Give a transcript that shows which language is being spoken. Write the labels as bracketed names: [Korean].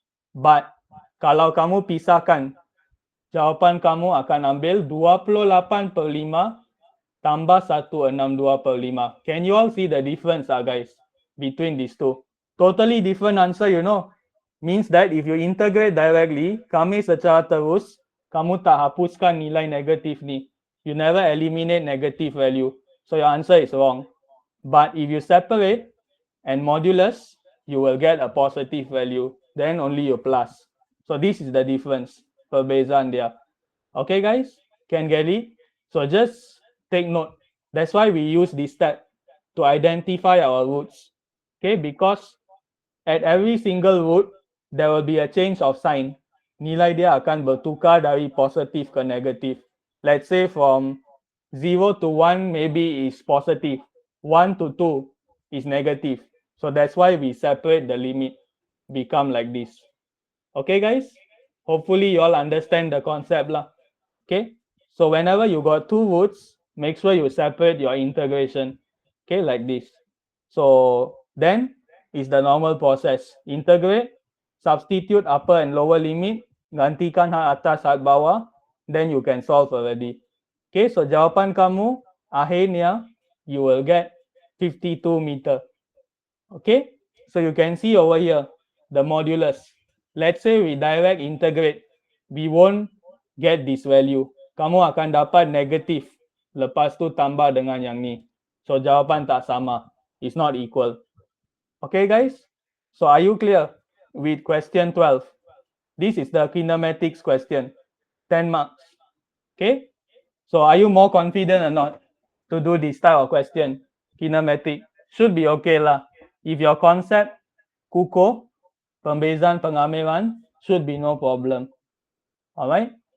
[Malay] But kalau kamu pisahkan, jawapan kamu akan ambil 28/5 tambah 162/5. [English] Can you all see the difference, guys, between these two? Totally different answer, you know. Means that if you integrate directly, [Malay] kami secara terus, kamu tak hapuskan nilai negatif ni. [English] You never eliminate negative value. So your answer is wrong. But if you separate and modulus, you will get a positive value. Then only you plus. So this is the difference. [Malay] Perbezaan dia. [English] Okay, guys? Can get it? So just take note. That's why we use this step to identify our roots. Okay, because at every single root, there will be a change of sign. [Malay] Nilai dia akan bertukar dari positif ke negatif. [English] Let's say from 0 to 1 maybe is positive. 1 to 2 is negative. So that's why we separate the limit. Become like this. Okay, guys? Hopefully you all understand the concept lah. Okay? So whenever you got two roots, make sure you separate your integration. Okay, like this. So then is the normal process. Integrate, substitute upper and lower limit, [Malay] gantikan hak atas hak bawah, [English] then you can solve already. Okay, so [Malay] jawapan kamu akhirnya [English] you will get 52 meter. Okay, so you can see over here the modulus. Let's say we direct integrate, we won't get this value. [Malay] Kamu akan dapat negatif, lepas tu tambah dengan yang ni. [English] So [Malay] jawapan tak sama. [English] It's not equal. Okay, guys? So are you clear with question 12? This is the kinematics question. 10 marks. Okay? So are you more confident or not to do this type of question? Kinematic. should be okay lah. If your concept [Malay] kukuh, pembezaan pengamilan, [English] should be no problem. Alright.